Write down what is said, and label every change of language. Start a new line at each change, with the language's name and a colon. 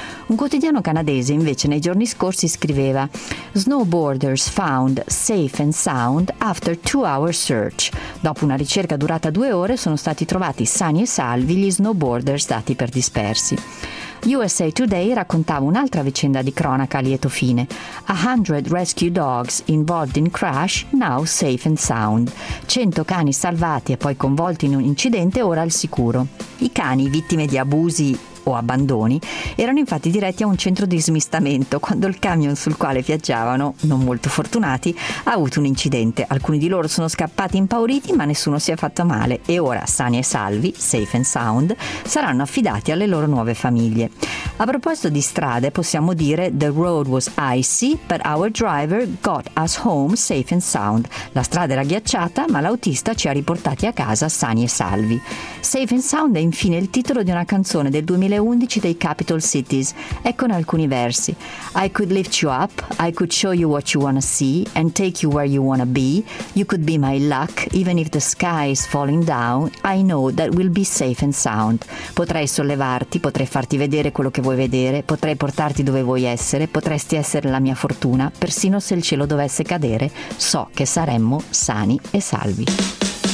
Italian: Un quotidiano canadese invece nei giorni scorsi scriveva
English: Snowboarders found safe and sound after 2-hour search.
Italian: Dopo una ricerca durata 2 ore sono stati trovati sani e salvi gli snowboarders dati per dispersi. USA Today raccontava un'altra vicenda di cronaca a lieto fine.
English: 100 rescue dogs involved in crash, now safe and sound.
Italian: 100 cani salvati e poi coinvolti in un incidente, ora al sicuro. I cani, vittime di abusi o abbandoni, erano infatti diretti a un centro di smistamento quando il camion sul quale viaggiavano, non molto fortunati, ha avuto un incidente. Alcuni di loro sono scappati impauriti, ma nessuno si è fatto male e ora, sani e salvi,
English: safe and sound,
Italian: saranno affidati alle loro nuove famiglie. A proposito di strade, possiamo dire
English: The road was icy, but our driver got us home safe and sound.
Italian: La strada era ghiacciata, ma l'autista ci ha riportati a casa sani e salvi. Safe and sound è infine il titolo di una canzone del 2011 dei Capital Cities, eccone alcuni versi.
English: I could lift you up, I could show you what you wanna see, and take you where you wanna be. You could be my luck, even if the sky is falling down, I know that we'll be safe and sound.
Italian: Potrei sollevarti, potrei farti vedere quello che vuoi vedere, potrei portarti dove vuoi essere, potresti essere la mia fortuna, persino se il cielo dovesse cadere, so che saremmo sani e salvi.